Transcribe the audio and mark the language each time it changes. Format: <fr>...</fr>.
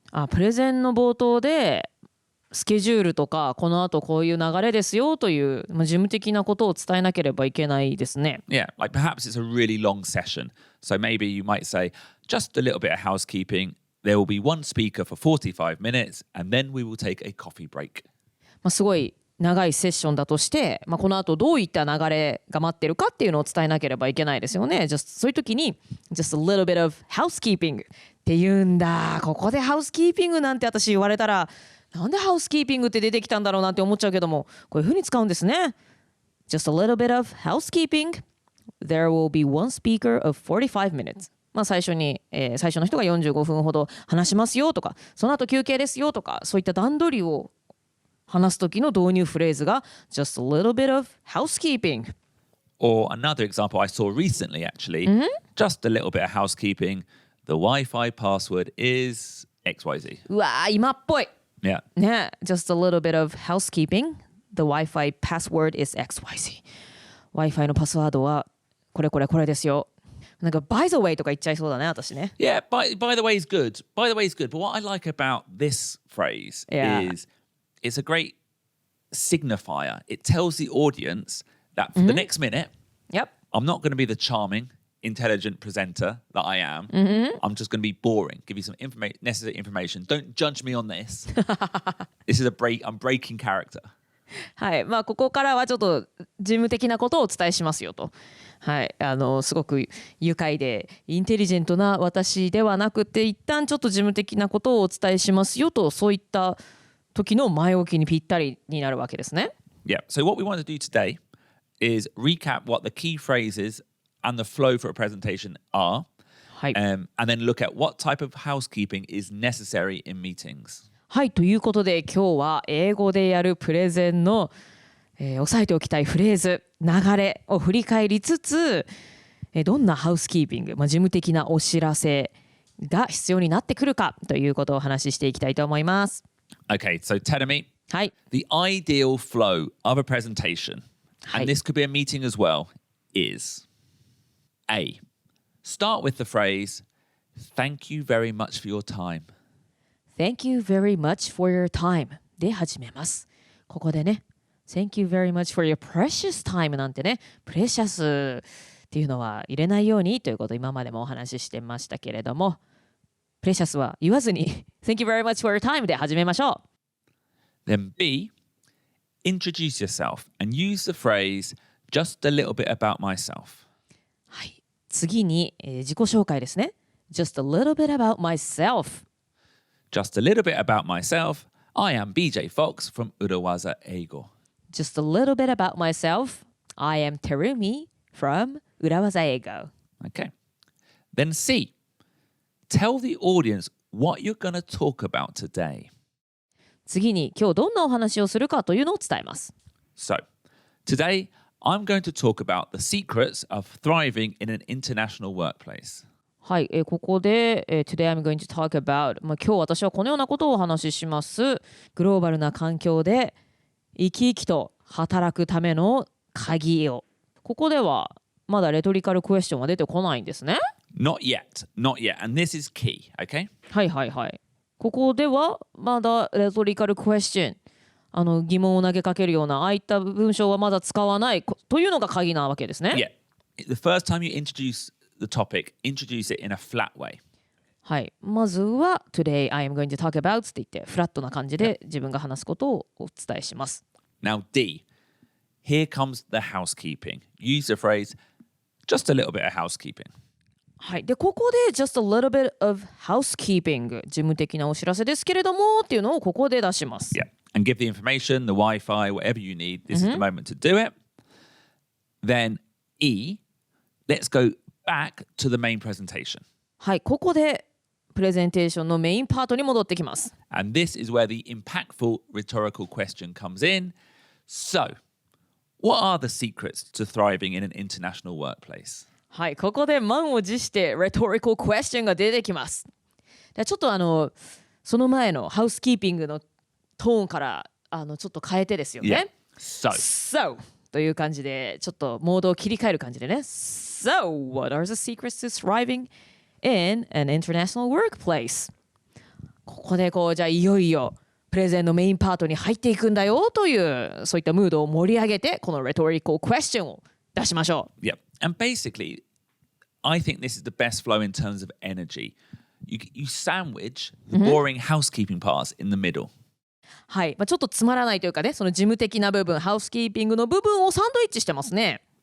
<ja>プレゼンの冒頭でスケジュールとかこの後こういう流れですよという、事務的なことを伝えなければいけないですね。</ja> <en>Yeah, like perhaps it's a really long session. So maybe you might say, just a little bit of housekeeping. There will be one speaker for 45 minutes, and then we will take a coffee break.</en> <ja>すごい長いセッションだとして、この後どういった流れが待ってるかっていうのを伝えなければいけないですよね。そういう時に</ja> <en>just a little bit of housekeeping</en> <ja>って言うんだ。ここでハウスキーピングなんて私言われたら、なんでハウスキーピングって出てきたんだろうなって思っちゃうけども、こういう風に使うんですね。</ja> <en>just a little bit of housekeeping. There will be one speaker of 45 minutes.</en> <ja>最初の人が45分ほど話しますよとか、その後休憩ですよとか、そういった段取りを話す時の導入フレーズが</ja> <en>just a little bit of housekeeping. Or another example I saw recently, actually, just a little bit of housekeeping. The Wi-Fi password is XYZ.</en> <ja>うわー、今っぽい。</ja> <en>Yeah. ね、just a little bit of housekeeping. The Wi-Fi password is XYZ.</en> <ja>Wi-Fi のパスワードはこれですよ。なんか</ja> <en>by the way</en> <ja>とか言っちゃいそうだね、私ね。</ja> <en>Yeah, by the way is good. By the way is good. But what I like about this phrase is it's a great signifier. It tells the audience that for the next minute, Yep. I'm not going to be the charming, intelligent presenter that I am. I'm just going to be boring. Give you some necessary information. Don't judge me on this. This is I'm breaking character.</en> <ja>はい、まあここからはちょっと事務的なことをお伝えしますよと。はい、すごく愉快でインテリジェントな私ではなくて、一旦ちょっと事務的なことをお伝えしますよと、そういった時の前置きにぴったりになるわけですね。</ja> <en>Yeah. So what we want to do today is recap what the key phrases and the flow for a presentation are,</en> <ja>はい。</ja> <en>and then look at what type of housekeeping is necessary in meetings.</en> <ja>はい、ということで今日は英語でやるプレゼンの、押さえておきたいフレーズ、流れを振り返りつつ、どんなハウスキーピング、事務的なお知らせが必要になってくるかということをお話ししていきたいと思います。</ja> <en>Okay, so Tedemi,</en> <ja>はい。</ja> <en>the ideal flow of a presentation,</en> <ja>はい。</ja> <en>and this could be a meeting as well, is A. Start with the phrase, "Thank you very much for your time." Thank you very much for your time</en> <ja>で始めます。ここでね、</ja> <en>Thank you very much for your precious time</en> <ja>なんてね、プレシャスっていうのは入れないようにということを今までもお話ししてましたけれども、プレシャスは言わずに</ja> <en>Thank you very much for your time</en> <ja>で始めましょう。</ja> <en>Then B. Introduce yourself and use the phrase, "Just a little bit about myself."</en> <ja>はい。次に、自己紹介ですね。</ja> <en>Just a little bit about myself. Just a little bit about myself. I am BJ Fox from 裏技英語. Just a little bit about myself. I am Terumi from 裏技英語. Okay. Then C. Tell the audience what you're going to talk about today.</en> <ja>次に今日どんなお話をするかというのを伝えます。</ja> <en>So, today I'm going to talk about the secrets of thriving in an international workplace.</en> <ja>はい、ここで、</ja> <en>Today I'm going to talk about、</en> <ja>今日私はこのようなことをお話しします。グローバルな環境で生き生きと働くための鍵を。ここではまだレトリカルクエスチョンは出てこないんですね。</ja> <en>Not yet. Not yet. And this is key, okay?</en> <ja>はいはいはい。ここではまだレトリカルクエスチョン、疑問を投げかけるようなああいった文章はまだ使わないというのが鍵なわけですね。</ja> <en>Yeah. The first time you introduce the topic, introduce it in a flat way.</en> <ja>はい。まずは</ja> <en>Today I am going to talk about</en> <ja>って言ってフラットな感じで自分が話すことをお伝えします。</ja> <en>Now D. Here comes the housekeeping. Use the phrase, "Just a little bit of housekeeping."</en> <ja>はい。で、ここで</ja> <en>just a little bit of housekeeping</en> <ja>事務的なお知らせですけれどもっていうのをここで出します。</ja> <en>Yeah. And give the information, the Wi-Fi, whatever you need. This is the moment to do it. Then E. Let's go back to the main presentation.</en> <ja>はい。ここでプレゼンテーションのメインパートに戻ってきます。</ja> <en>And this is where the impactful rhetorical question comes in. So, what are the secrets to thriving in an international workplace?</en> <ja>はい。ここで満を持して rhetorical question が出てきます。でちょっとその前のハウスキーピングのトーンからちょっと変えてですよね。</ja> <en>Yeah.</en> <ja>So という感じでちょっとモードを切り替える感じでね。</ja> <en>So, what are the secrets to thriving in an international workplace?</en> <ja>ここでじゃあいよいよプレゼンのメインパートに入っていくんだよというそういったムードを盛り上げてこの rhetorical question を出しましょう。</ja> <en>Yeah. And basically, I think this is the best flow in terms of energy. You sandwich the boring housekeeping parts in the middle.</en> <ja>はい、ちょっとつまらないというかね、その事務的な部分、ハウスキーピングの部分をサンドイッチしてますね。</ja>